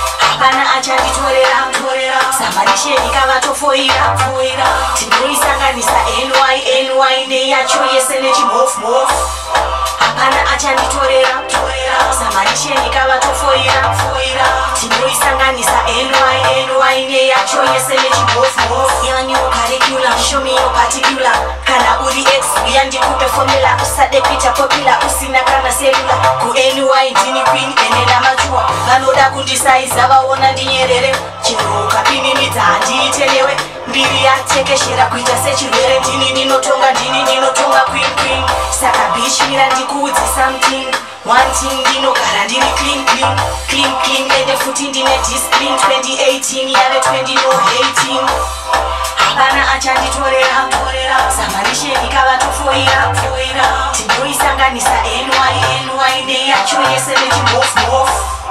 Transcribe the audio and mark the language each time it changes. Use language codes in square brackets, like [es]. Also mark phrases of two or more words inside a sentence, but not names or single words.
[sn] Hapana achanditorera, torera. Samarisheni kavatofoira, foira. Tinoisanganisa N Y, N Y neyacho yese nechimhofu, mhofu. Hapana achanditorera, torera. Samarisheni kavatofoira, foira. Tinoisanganisa N Y, N Y neyacho yese nechimhofu, mhofu. [en] Yanyu curriculum, show me your particular. [sn] Kana uri ex, uya ndikupe formula. Usade kuita popular, usina kana cellular. Ku N Y ndini queen, ene namachua. Vanoda kundisaiza, vaona ndinyerere. Chero ukapinimidza, handiite newe. Mbiri yatekeshera kuita sechirwere. Ndini ndinotonga, ndini ndinotonga, [en] queen, queen. [sn] Saka bitch, mira ndikuudze something. [en] One thing, [sn] ndinogara ndiri [en] clean, clean, clean, clean. [sn] Ende futi ndine discipline. Twenty eighteen, yave twenty, [en] no hating. [sn] Hapana achanditorera, torera. Samarisheni kavatofoira, foira. Tinoisanganisa N Y, N Y neyacho yese nechimhofu, mhofu.